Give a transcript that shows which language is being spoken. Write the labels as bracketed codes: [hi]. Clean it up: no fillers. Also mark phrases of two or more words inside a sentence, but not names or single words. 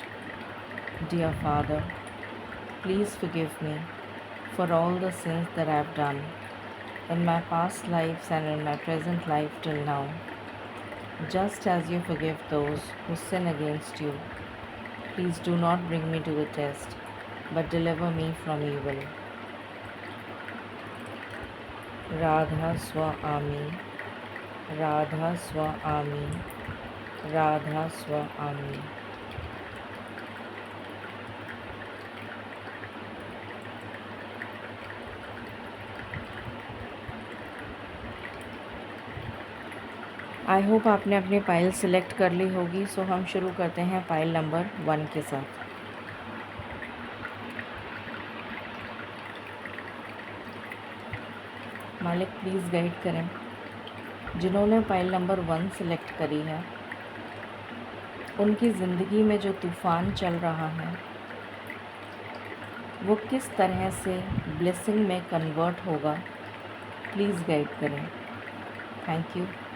[en] Dear Father, please forgive me for all the sins that I have done in my past lives and in my present life till now, just as you forgive those who sin against you. Please do not bring me to the test, but deliver me from evil. [hi] Radha Swa Ami, Radha Swa Ami, Radha Swa Ami. [en] I hope [hi] आपने अपनी पाइल सिलेक्ट कर ली होगी। सो हम शुरू करते हैं [en] pile number [hi] 1 के साथ। मालिक [en] please guide [hi] करें जिन्होंने पाइल नंबर 1 सिलेक्ट करी है, उनकी ज़िंदगी में जो तूफ़ान चल रहा है वो किस तरह से ब्लेसिंग में कन्वर्ट होगा, [en] please guide [hi] करें। [en] Thank you.